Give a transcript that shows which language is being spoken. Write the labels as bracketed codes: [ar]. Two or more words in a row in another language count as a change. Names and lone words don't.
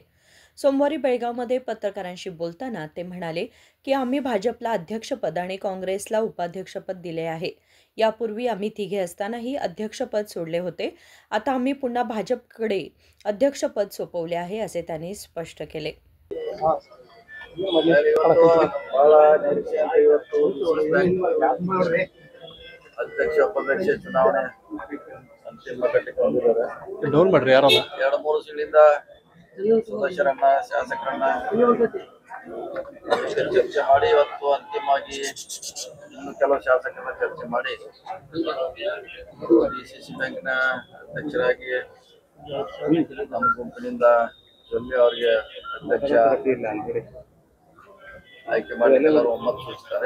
[mr] सोमवारी बेळगावमध्ये पत्रकारांशी बोलताना ते म्हणाले की आम्ही भाजपला अध्यक्षपद आणि काँग्रेसला उपाध्यक्षपद दिले आहे. यापूर्वी आम्ही तिघे असतानाही अध्यक्षपद सोडले होते. आता आम्ही पुन्हा भाजपकडे अध्यक्षपद सोपवले आहे, असे त्यांनी स्पष्ट केले. [kn] ಬಹಳ ನಿರೀಕ್ಷೆಯಿಂದ ಇವತ್ತು ಅಧ್ಯಕ್ಷ ಉಪಾಧ್ಯಕ್ಷ ಚುನಾವಣೆ ಅಂತಿಮ ಘಟ್ಟಕ್ಕೆ ಬಂದಿದ್ದಾರೆ. ಎರಡು ಮೂರು ತಿಂಗಳಿಂದ ಸದಸ್ಯರನ್ನ ಶಾಸಕರನ್ನ ಚರ್ಚೆ ಮಾಡಿ ಇವತ್ತು ಅಂತಿಮವಾಗಿ ಇನ್ನು ಕೆಲವು ಶಾಸಕರನ್ನ ಚರ್ಚೆ ಮಾಡಿ ಡಿಸಿಸಿ ಬ್ಯಾಂಕಿನ ಅಧ್ಯಕ್ಷರಾಗಿ ನಮ್ಮ ಗುಂಪಿನಿಂದ ಜೊಲ್ಲೆ ಅವರಿಗೆ ಅಧ್ಯಕ್ಷ ಆಯ್ಕೆ ಮಾಡಿ ಎಲ್ಲರೂ ಒಮ್ಮತ ಸೂಚಿಸಿದ್ದಾರೆ.